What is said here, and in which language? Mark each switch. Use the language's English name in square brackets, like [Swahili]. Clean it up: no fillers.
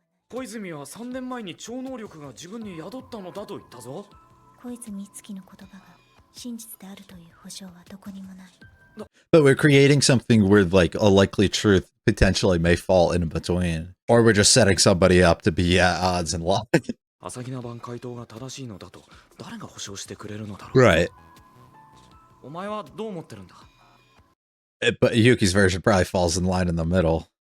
[Japanese] 小泉は3年前に超能力が自分に宿ったのだと言ったぞ。小泉美月の言葉が真実であるという保証はどこにもない。 [English] But we're creating something where like a likely truth potentially may fall in between. Or we're just setting somebody up to be at odds in life. [Japanese] 朝比奈版回答が正しいのだと誰が保証してくれるのだろう。 [English] Right. [Japanese] お前はどう思ってるんだ。 [English] But Yuki's version probably falls in line in the middle.